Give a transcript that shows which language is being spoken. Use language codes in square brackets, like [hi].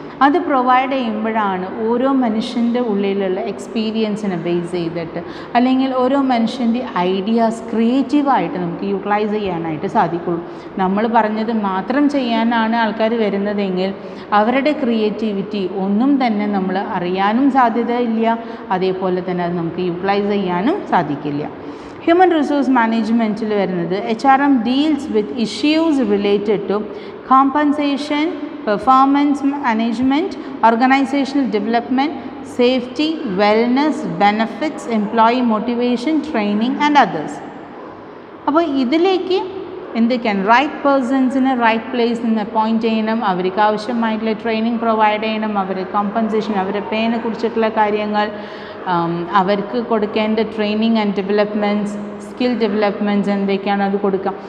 [ml] അത് പ്രൊവൈഡ് ചെയ്യുമ്പോഴാണ് ഓരോ മനുഷ്യൻ്റെ ഉള്ളിലുള്ള എക്സ്പീരിയൻസിനെ ബേസ് ചെയ്തിട്ട് അല്ലെങ്കിൽ ഓരോ മനുഷ്യൻ്റെ ഐഡിയാസ് ക്രിയേറ്റീവായിട്ട് നമുക്ക് യൂട്ടിലൈസ് ചെയ്യാനായിട്ട് സാധിക്കുള്ളൂ. നമ്മൾ പറഞ്ഞത് മാത്രം ചെയ്യാനാണ് ആൾക്കാർ വരുന്നതെങ്കിൽ അവരുടെ ക്രിയേറ്റിവിറ്റി ഒന്നും തന്നെ നമ്മൾ അറിയാനും സാധ്യതയില്ല, അതേപോലെ തന്നെ അത് നമുക്ക് യൂട്ടിലൈസ് ചെയ്യാനും സാധിക്കില്ല. [en] Human resource മാനേജ്മെൻറ്റിൽ വരുന്നത് HRM deals with issues related to compensation, performance management, organizational development, safety, wellness, benefits, employee motivation, training and others. [ml] അപ്പോൾ ഇതിലേക്ക് എന്തൊക്കെയാണ്, റൈറ്റ് പേഴ്സൺസിന് റൈറ്റ് പ്ലേസിൽ നിന്ന് അപ്പോയിൻറ്റ് ചെയ്യണം, അവർക്ക് ആവശ്യമായിട്ടുള്ള ട്രെയിനിങ് പ്രൊവൈഡ് ചെയ്യണം, അവരുടെ കോമ്പൻസേഷൻ, അവരുടെ പേനെ കുറിച്ചിട്ടുള്ള കാര്യങ്ങൾ, അവർക്ക് കൊടുക്കേണ്ട training and developments, skill developments എന്തൊക്കെയാണ് അത് കൊടുക്കാം.